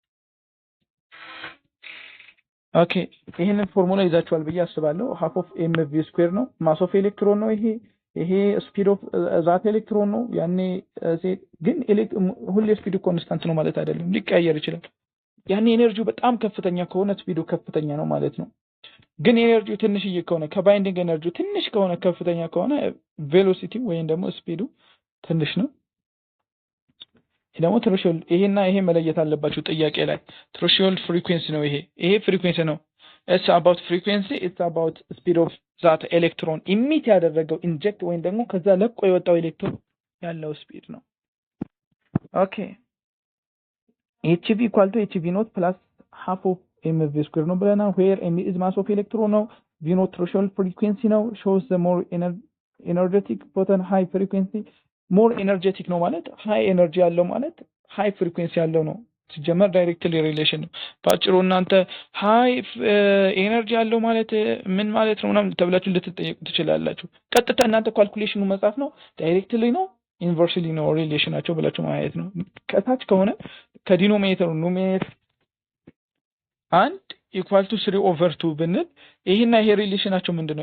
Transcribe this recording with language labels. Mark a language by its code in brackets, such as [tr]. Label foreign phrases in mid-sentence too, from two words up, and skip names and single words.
[am] ኦኬ ይሄንን ፎርሙላ ይዛችኋል ብዬ አስባለሁ። [en] half of mv square [am] ነው [en] mass of electron [am] ነው ይሄ [en] speed of that electron [am] ነው። ያኔ ግን ሁሌ ስፒዱ ኮንስታንት ነው ማለት አይደለም፣ ሊቀያየር ይችላል። ያኔ ኤነርጂው በጣም ከፍተኛ ከሆነ ስፒዱ ከፍተኛ ነው ማለት ነው። ግን ኤነርጂው ትንሽዬ ከሆነ ከባይንዲንግ ኤነርጂው ትንሽ ከሆነ ከፍተኛ ከሆነ ቬሎሲቲ ወይም ደግሞ ስፒዱ ትንሽ ነው። ደግሞ ትሮሾልድ ይሄና ይሄ መለየት አለባችሁ ጥያቄ ላይ። [en] threshold frequency [am] ነው ይሄ ፍሪኩዌንሲ ነው። [en] it's about frequency, it's about speed of that electron [am] ኢሚት ያደረገው ኢንጀክት ወይም ደግሞ ከዛ ለቆ የወጣው ኤሌክትሮን ያለው ስፒድ ነው። ኦኬ [en] hv equal to hv not plus half of mv square [am] ነው ብለናል። [en] where m is mass of electron ነው። v not threshold frequency ነው። shows the more energetic proton high frequency more energetic [am] ነው ማለት [en] high energy [am] ያለው ማለት [en] high frequency [am] ያለው ነው። ሲጀመር [en] directly relation [am] ነው። ባጭሩ እናንተ [en] high energy [am] ያለው ማለት ምን ማለት ነው ምናምን ተብላችሁ ልትጠየቁ ትችላላችሁ። ቀጥታ እናንተ ካልኩሌሽኑ መጻፍ ነው። ዳይሬክትሊ ነው ኢንቨርስሊ ነው ሪሌሽናቸው ብላችሁ ማየት ነው። ከታች ከሆነ ከዲኖሚኔተሩ ኑሜሬተር 1 [en] equal to [am] 3/2 ብንል ይሄና ይሄ ሪሌሽናቸው ምንድነው?